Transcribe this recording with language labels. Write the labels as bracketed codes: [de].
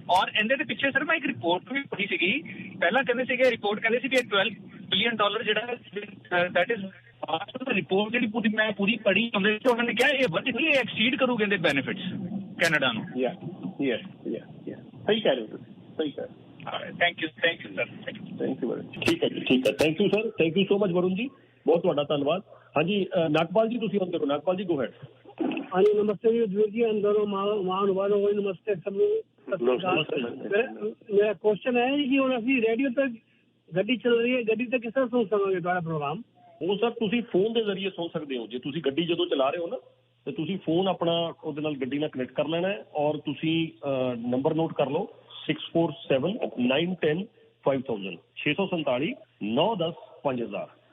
[pa] ਔਰ ਇਹਦੇ ਦੇ ਪਿੱਛੇ ਸਰ ਮੈਂ ਇੱਕ ਰਿਪੋਰਟ ਵੀ ਪੜ੍ਹੀ ਸੀਗੀ, ਪਹਿਲਾਂ ਕਹਿੰਦੇ ਸੀਗੇ ਰਿਪੋਰਟ ਕਹਿੰਦੇ ਸੀ ਕਿ $12 billion ਜਿਹੜਾ ਦੈਟ ਇਜ਼ ਰਿਪੋਰਟ ਜਿਹੜੀ ਪੂਰੀ ਪੜ੍ਹੀ ਉਹਦੇ ਵਿੱਚ ਉਹਨਾਂ ਨੇ ਕਿਹਾ ਇਹ ਵਧੇਗੀ, ਇਹ ਐਕਸੀਡ ਕਰੂ ਕਹਿੰਦੇ ਬੈਨੀਫਿਟਸ ਕੈਨੇਡਾ ਨੂੰ। ਸਹੀ ਕਹਿ ਰਹੇ ਹੋ ਤੁਸੀਂ, ਸਹੀ ਕਹਿ ਰਹੇ। [en] Thank you sir, thank you. [pa] ਠੀਕ ਹੈ ਜੀ, ਠੀਕ ਹੈ, [en] thank you sir, thank you so much [pa] Varun ਜੀ, ਬਹੁਤ ਤੁਹਾਡਾ ਧੰਨਵਾਦ। ਹਾਂਜੀ ਨਾਗਪਾਲ ਜੀ ਤੁਸੀਂ ਹੁਣ ਦੇਖੋ, ਨਾਗਪਾਲ ਜੀ ਗੋ ਹੈਡ। [hi] हाँ जी नमस्ते वीर जी, अंदरों महानुभावों को नमस्ते सब। मेरा क्वेश्चन है कि [pa] ਹੁਣ ਅਸੀਂ ਰੇਡੀਓ ਤੇ ਗੱਡੀ ਚੱਲ ਰਹੀ ਹੈ, ਗੱਡੀ ਤੇ ਕਿਸ ਤਰ੍ਹਾਂ ਸੁਣ ਸਕਾਂਗੇ ਤੁਹਾਡਾ ਪ੍ਰੋਗਰਾਮ? ਉਹ ਸਰ ਤੁਸੀਂ ਫੋਨ ਦੇ ਜ਼ਰੀਏ ਸੁਣ ਸਕਦੇ ਹੋ। ਜੇ ਤੁਸੀਂ ਗੱਡੀ ਜਦੋਂ ਚਲਾ ਰਹੇ ਹੋ ਨਾ, ਤੇ ਤੁਸੀਂ ਫੋਨ ਆਪਣਾ ਉਹਦੇ ਨਾਲ ਗੱਡੀ ਨਾਲ ਕਨੈਕਟ ਕਰ ਲੈਣਾ ਹੈ, ਔਰ ਤੁਸੀਂ ਨੰਬਰ ਨੋਟ ਕਰ ਲਓ 647-910-5000 647-910-5000।